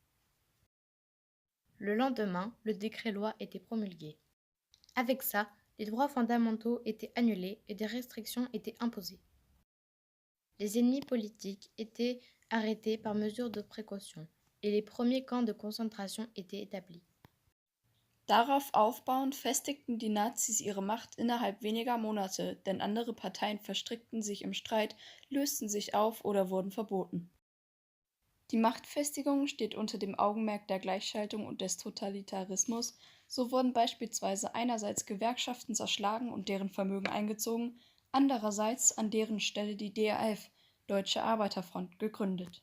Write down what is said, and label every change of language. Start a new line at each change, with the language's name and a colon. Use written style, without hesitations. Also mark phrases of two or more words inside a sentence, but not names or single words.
French: Le lendemain, le décret-loi était promulgué. Avec ça, les droits fondamentaux étaient annulés et des restrictions étaient imposées. Les ennemis politiques étaient arrêtés par mesure de précaution et les premiers camps de concentration étaient établis.
German: Darauf aufbauend festigten die Nazis ihre Macht innerhalb weniger Monate, denn andere Parteien verstrickten sich im Streit, lösten sich auf oder wurden verboten. Die Machtfestigung steht unter dem Augenmerk der Gleichschaltung und des Totalitarismus, so wurden beispielsweise einerseits Gewerkschaften zerschlagen und deren Vermögen eingezogen, andererseits an deren Stelle die DAF, Deutsche Arbeiterfront, gegründet.